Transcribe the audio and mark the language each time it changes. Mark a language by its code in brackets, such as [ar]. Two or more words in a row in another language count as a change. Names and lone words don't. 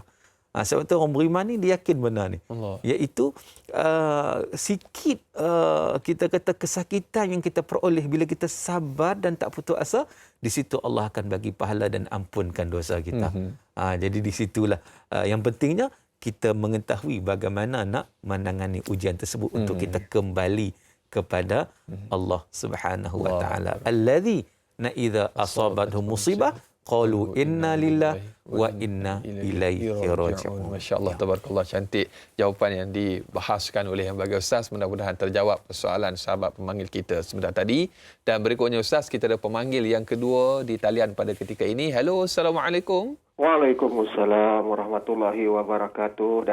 [ms] Sebab tu orang beriman ni dia yakin benar ni. Iaitu sikit kita kata kesakitan yang kita peroleh bila kita sabar dan tak putus asa, di situ Allah akan bagi pahala dan ampunkan dosa kita. Jadi di situlah yang pentingnya kita mengetahui bagaimana nak menangani ujian tersebut untuk kita kembali kepada Allah [ar] سبحانه وتعالى. الذين إذا أصابتهم مصيبة قالوا إنا لله وإنا إليه راجعون. ما شاء الله، تبارك الله, [ms] cantik jawapan yang dibahaskan oleh yang bagi Ustaz. Mudah-mudahan terjawab persoalan sahabat pemanggil kita sebentar tadi. Dan berikutnya Ustaz, kita ada pemanggil yang kedua di talian pada ketika ini. Halo, Assalamualaikum. [ar] وعليكم السلام ورحمة الله وبركاته.